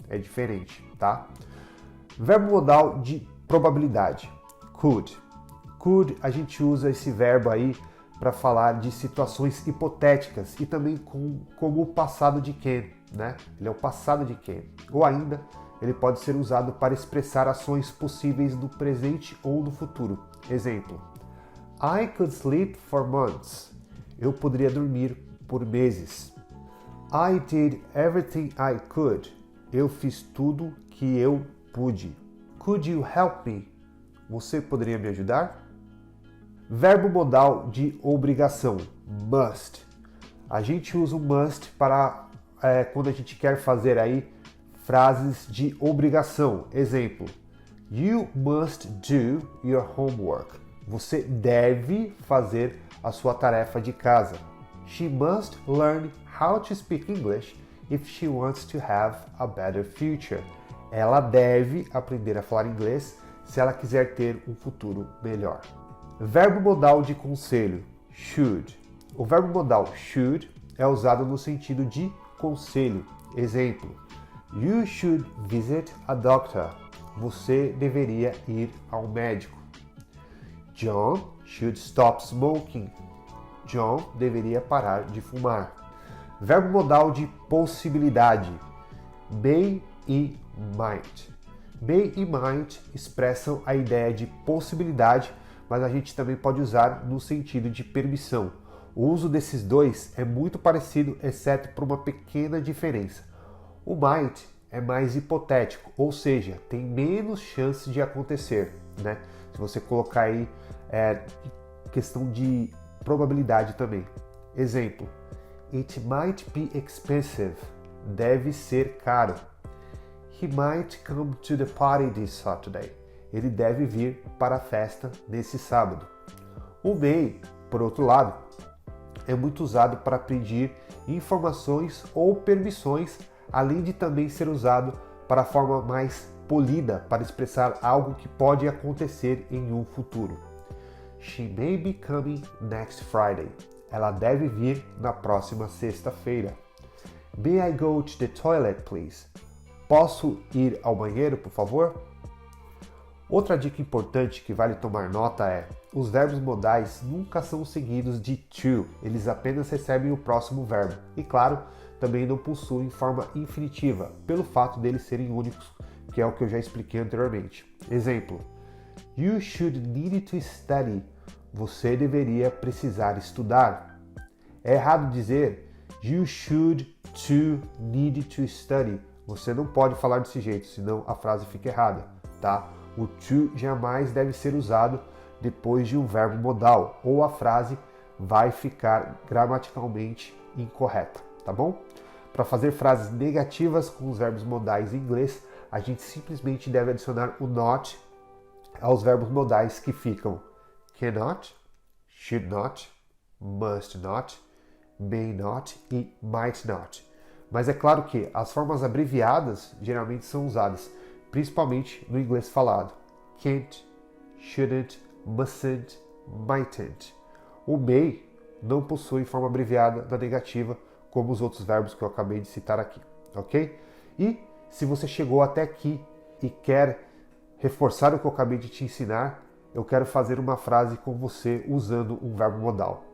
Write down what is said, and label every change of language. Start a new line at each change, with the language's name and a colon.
Portuguese: É diferente, tá? Verbo modal de probabilidade. Could. Could, a gente usa esse verbo aí para falar de situações hipotéticas e também como o passado de can, né? Ele é o passado de can. Ou ainda, ele pode ser usado para expressar ações possíveis no presente ou no futuro.
English: Exemplo, I could sleep for months.
Portuguese: Eu poderia dormir por meses.
English: I did everything I could.
Portuguese: Eu fiz tudo que eu pude.
English: Could you help me?
Portuguese: Você poderia me ajudar? Verbo modal de obrigação, must. A gente usa o must para quando a gente quer fazer aí frases de obrigação.
English: Exemplo, you must do your homework.
Portuguese: Você deve fazer a sua tarefa de casa.
English: She must learn how to speak English if she wants to have a better future.
Portuguese: Ela deve aprender a falar inglês se ela quiser ter um futuro melhor. Verbo modal de conselho, should. O verbo modal should é usado no sentido de conselho.
English: Exemplo, you should visit a doctor.
Portuguese: Você deveria ir ao médico.
English: John should stop smoking.
Portuguese: John deveria parar de fumar. Verbo modal de possibilidade, may e might. May e might expressam a ideia de possibilidade, mas a gente também pode usar no sentido de permissão. O uso desses dois é muito parecido, exceto por uma pequena diferença. O might é mais hipotético, ou seja, tem menos chance de acontecer, né? Se você colocar aí questão de probabilidade também.
English: Exemplo: It might be expensive.
Portuguese: Deve ser caro.
English: He might come to the party this Saturday.
Portuguese: Ele deve vir para a festa nesse sábado. O may, por outro lado, é muito usado para pedir informações ou permissões, além de também ser usado para a forma mais polida, para expressar algo que pode acontecer em um futuro.
English: She may be coming next Friday.
Portuguese: Ela deve vir na próxima sexta-feira.
English: May I go to the toilet, please?
Portuguese: Posso ir ao banheiro, por favor? Outra dica importante que vale tomar nota é: os verbos modais nunca são seguidos de to, eles apenas recebem o próximo verbo. E claro, também não possuem forma infinitiva, pelo fato deles serem únicos, que é o que eu já expliquei anteriormente.
English: Exemplo: You should need to study.
Portuguese: Você deveria precisar estudar. É errado dizer
English: You should to need to study.
Portuguese: Você não pode falar desse jeito, senão a frase fica errada, tá? O to jamais deve ser usado depois de um verbo modal, ou a frase vai ficar gramaticalmente incorreta, tá bom? Para fazer frases negativas com os verbos modais em inglês, a gente simplesmente deve adicionar o not aos verbos modais que ficam cannot, should not, must not, may not e might not. Mas é claro que as formas abreviadas geralmente são usadas, principalmente no inglês falado.
English: Can't, shouldn't, mustn't, mightn't.
Portuguese: O may não possui forma abreviada da negativa, como os outros verbos que eu acabei de citar aqui, ok? E se você chegou até aqui e quer reforçar o que eu acabei de te ensinar, eu quero fazer uma frase com você usando um verbo modal.